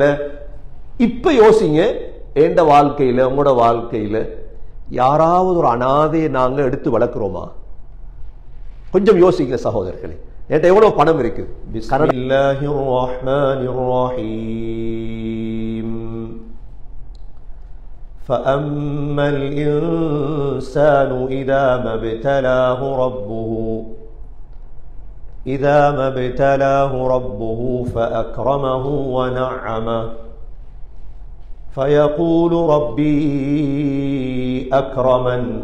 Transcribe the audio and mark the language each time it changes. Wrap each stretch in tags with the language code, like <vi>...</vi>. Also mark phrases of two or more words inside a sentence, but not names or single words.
<ta>இப்ப யோசிங்க, எந்த வாழ்க்கையில உங்களோட வாழ்க்கையில யாராவது ஒரு அனாதையை நாங்க எடுத்து வளர்க்கிறோமா? கொஞ்சம் யோசிங்க சகோதரர்களே. என்கிட்ட எவ்வளவு பணம் இருக்கு?</ta> <ar>بسم الله الرحمن الرحيم. فأما الإنسان إذا ما ابتلاه ربه فأكرمه ونعمه فيقول ربي أكرمن</ar>